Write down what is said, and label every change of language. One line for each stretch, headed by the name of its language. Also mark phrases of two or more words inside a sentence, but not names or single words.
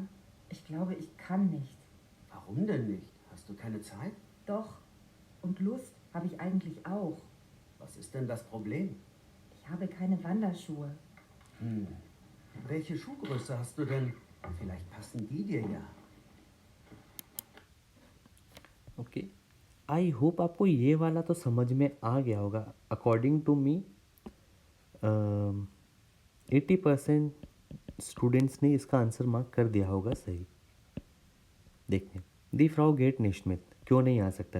German: Ich glaube, ich kann nicht. Warum denn nicht? Hast du keine Zeit? Doch. Und Lust habe ich eigentlich auch. Was ist denn das Problem? Ich habe keine Wanderschuhe. Welche Schuhgröße hast du denn? Vielleicht passen die dir ja.
Hindi: ओके,
English: I hope
Hindi: आपको ये वाला तो समझ में आ गया होगा।
English: according to me
Hindi: 80% स्टूडेंट्स ने इसका
English: answer mark
Hindi: कर दिया होगा सही। देखते हैं
German: die Frau geht nicht mit
Hindi: क्यों नहीं आ सकता है।